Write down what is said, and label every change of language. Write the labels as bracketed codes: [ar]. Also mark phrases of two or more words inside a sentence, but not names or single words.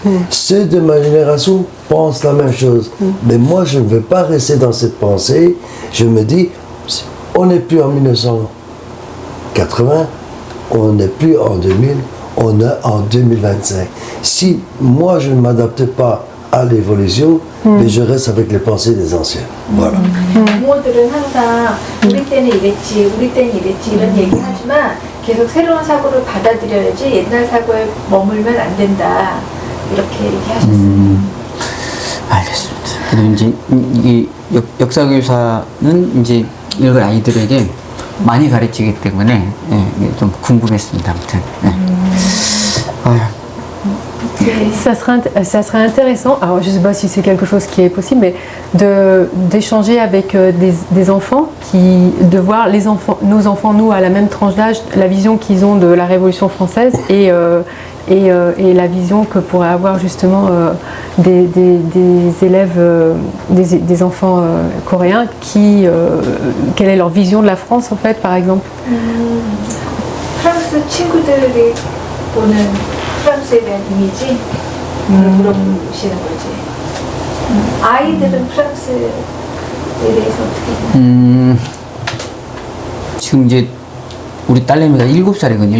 [fr] Ceux de ma génération pensent la même chose. Mais moi, je ne veux pas rester dans cette pensée. Je me dis, on n'est plus en 1980, on n'est plus en 2000, on est en 2025. Si moi, je ne m'adapte pas à l'évolution, mais je reste avec les pensées des anciens. Voilà. [ko] 부모들은 항상 우리 때는 이랬지, 우리 때는 이랬지 이런 얘기를 하지만 계속 새로운 사고를 받아들여야지 옛날 사고에 머물면 안 된다 이렇게 얘기하셨어요. 알겠습니다. 그리고 이제 이 역사교사는 이제 이걸 아이들에게 많이 가르치기 때문에 좀 궁금했습니다. 아무튼. [fr] Ça serait intéressant, alors je ne sais pas si c'est quelque chose qui est possible, mais d'échanger avec des enfants, de voir nos enfants, nous, à la même tranche d'âge, la vision qu'ils ont de la Révolution française et la vision que pourraient avoir justement des élèves, des enfants coréens, quelle est leur vision de la France en fait, par exemple. [ko] 프랑스 친구들이 보는 프랑스에 대한 이미지 물어보시는 거지. 아이들은 프랑스에 대해서 어떻게 생각해요? 지금 이제 우리 딸내미가 7살이거든요.